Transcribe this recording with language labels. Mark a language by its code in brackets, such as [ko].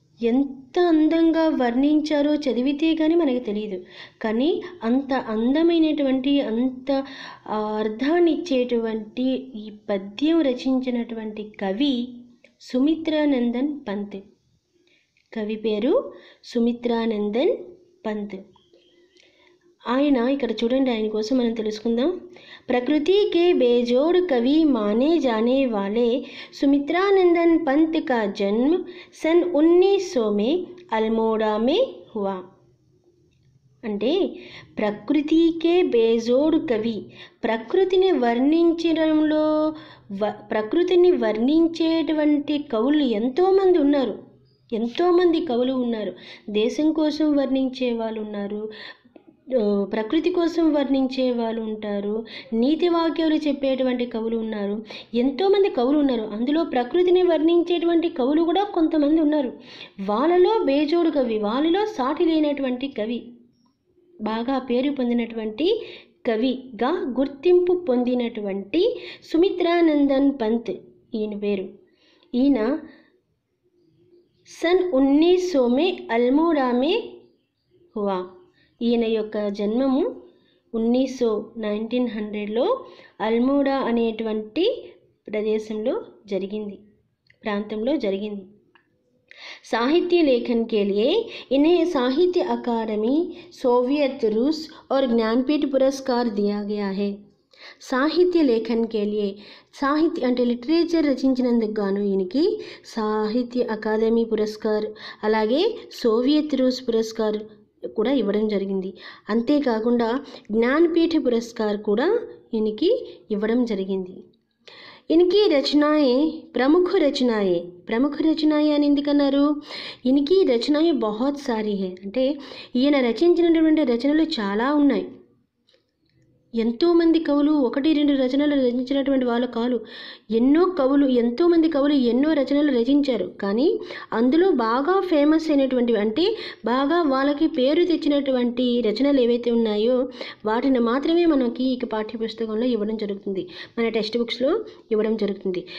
[te] ఎంత అందంగా వర్ణించారో చదివితే కానీ మనకు తెలియదు, కానీ అంత అందమైనటువంటి, అంత అర్థాన్ని ఇచ్చేటువంటి ఈ పద్యం రచించినటువంటి కవి సుమిత్రానందన్ పంత్. కవి పేరు సుమిత్రానందన్ పంత్. ఆయన ఇక్కడ చూడండి, ఆయన కోసం మనం తెలుసుకుందాం. [hi] प्रकृति के बेजोड़ कवि माने जाने वाले सुमित्रानंदन पंत का जन्म सन 1900 में अल्मोड़ा में हुआ. [te] అంటే [hi] ప్రకృతికే బేజోడు కవి. [te] ప్రకృతిని వర్ణించడంలో ప్రకృతిని వర్ణించేటువంటి కవులు ఎంతోమంది ఉన్నారు. ఎంతోమంది కవులు ఉన్నారు. దేశం కోసం వర్ణించే వాళ్ళు ఉన్నారు, ప్రకృతి కోసం వర్ణించే వాళ్ళు ఉంటారు, నీతి వాక్యాలు చెప్పేటువంటి కవులు ఉన్నారు, ఎంతోమంది కవులు ఉన్నారు. అందులో ప్రకృతిని వర్ణించేటువంటి కవులు కూడా కొంతమంది ఉన్నారు. వాళ్ళలో బేజోడు కవి, వాళ్ళలో సాటి లేనటువంటి కవి, బాగా పేరు పొందినటువంటి కవిగా గుర్తింపు పొందినటువంటి సుమిత్రానందన్ పంత్ ఈయన పేరు. [hi] ఈయన सन 1900 में अल्मोड़ा में हुआ. [te] ఈయన యొక్క జన్మము 1900లో అల్మోడా అనేటువంటి ప్రదేశంలో జరిగింది, ప్రాంతంలో జరిగింది. [hi] साहित्य लेखन के लिए इन्हें साहित्य अकादमी, सोवियत रूस और ज्ञानपीठ पुरस्कार दिया गया है. साहित्य लेखन के लिए, [te] సాహిత్య అంటే లిటరేచర్ రచించినందుకు గాను ఈయనకి సాహిత్య అకాదమీ పురస్కార్, అలాగే సోవియత్ రూస్ పురస్కార్ కూడా ఇవ్వడం జరిగింది. అంతేకాకుండా జ్ఞానపీఠ పురస్కార్ కూడా ఈయనకి ఇవ్వడం జరిగింది. [hi] इनकी रचनाएं प्रमुख रचनाएं [te] అని ఎందుకన్నారు? [hi] इनकी रचनाएं बहुत सारी है [te] అంటే ఈయన రచించినటువంటి రచనలు చాలా ఉన్నాయి. ఎంతోమంది కవులు 1-2 రచనలు రచించినటువంటి వాళ్ళు కాదు, ఎంతోమంది కవులు ఎన్నో రచనలు రచించారు. కానీ అందులో బాగా ఫేమస్ అయినటువంటివి అంటే బాగా వాళ్ళకి పేరు తెచ్చినటువంటి రచనలు ఏవైతే ఉన్నాయో వాటిని మాత్రమే మనకి ఈ పాఠ్యపుస్తకంలో ఇవ్వడం జరుగుతుంది, మన టెక్స్ట్ బుక్స్లో ఇవ్వడం జరుగుతుంది.